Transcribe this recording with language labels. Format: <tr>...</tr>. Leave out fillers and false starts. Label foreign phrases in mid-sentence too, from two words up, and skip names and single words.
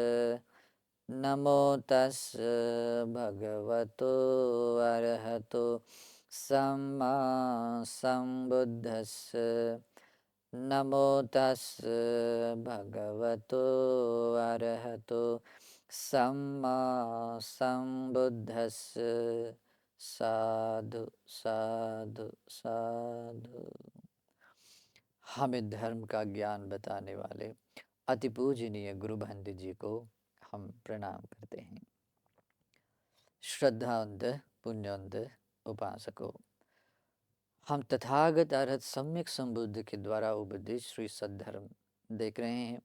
<pi>नमो तस् भगवतो अरहतो सम्मा सम्बुद्धस्स। नमो तस् भगवतो अरहतो सम्मा सम्बुद्धस्स। साधु साधु साधु।</pi> <hi>हमें धर्म का ज्ञान बताने वाले अति पूजनीय गुरु बंधु जी को हम प्रणाम करते हैं। श्रद्धावंत पुण्यवंत उपासकों, हम तथागत अरहत सम्यक संबुद्ध के द्वारा उपदेश श्री सद्धर्म देख रहे हैं।</hi>